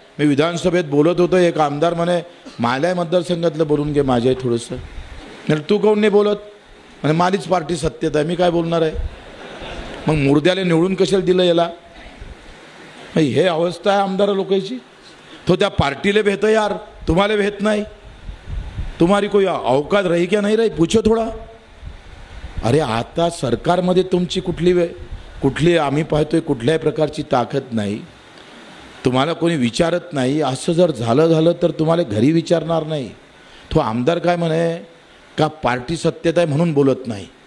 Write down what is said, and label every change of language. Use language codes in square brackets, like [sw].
[mr] मी विधानसभेत बोलत होतो. एक आमदार म्हणे माल्या मतदारसंघातलं बोलून घे माझ्या थोडंसं. म्हणजे तू कोण नाही बोलत? म्हणजे माझीच पार्टी सत्तेत आहे, मी काय बोलणार आहे? मग मुर्द्याला निवडून कशाला दिलं याला? हे अवस्था आहे आमदार लोकांची. तो त्या पार्टीला भेट यार, तुम्हाला भेट नाही. [hi] तुम्हारी कोई अवकात रही क्या नहीं रही पूछो थोडा. [mr] अरे आता सरकारमध्ये तुमची कुठली आम्ही पाहतोय कुठल्याही प्रकारची ताकद नाही. तुम्हाला कोणी विचारत नाही. असं जर झालं तर तुम्हाला घरी विचारणार नाही. तो आमदार काय म्हणे का पार्टी सत्तेत आहे म्हणून बोलत नाही.